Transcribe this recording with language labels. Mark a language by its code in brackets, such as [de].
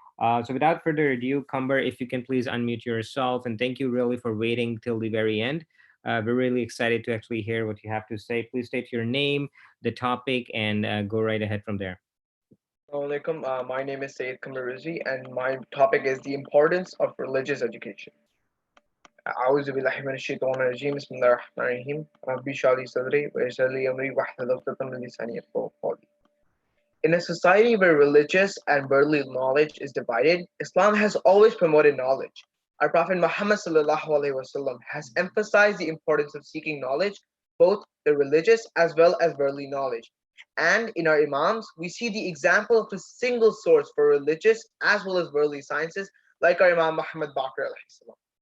[en] So without further ado, Kumber, if you can please unmute yourself, and thank you really for waiting till the very end. We're really excited to actually hear what you have to say. Please state your name, the topic, and go right ahead from there. Assalamu alaikum. My name is Sayyid Kamaruzi, and my topic is the importance of religious education. [ar] أعوذ بالله من الشيطان الرجيم بسم الله الرحمن الرحيم ربي اشرح لي صدري ويسر لي أمري واحلل عقدة من لساني يفقهوا قولي. [en] In a society where religious and worldly knowledge is divided, Islam has always promoted knowledge. Our Prophet Muhammad ﷺ has emphasized the importance of seeking knowledge, both the religious as well as worldly knowledge. And in our Imams, we see the example of a single source for religious as well as worldly sciences, like our Imam Muhammad Baqir alayhi.